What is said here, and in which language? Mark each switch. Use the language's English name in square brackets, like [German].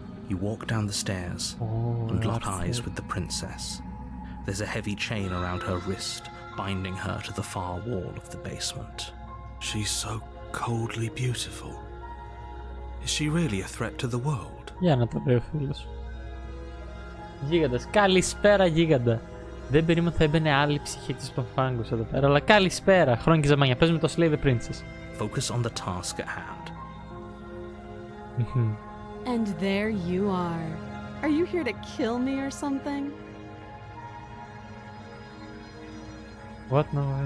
[English] You walk down the stairs and lock eyes with the princess. There's a heavy chain around her wrist, binding her to the far wall of the basement. She's so coldly beautiful. Is she really a threat to the world? [Greek] Για να το δει ο φίλος. Γίγαντας. Καλησπέρα γίγαντα. Δεν περίμενα θα έμπαινε άλλη ψυχή της Fangus εδώ πέρα, αλλά καλησπέρα. Χρόνια και ζαμάνια. Πες με το Slay the Princess. [English] Focus on the task at hand. And there you are. Are you here to kill me or something? What? No.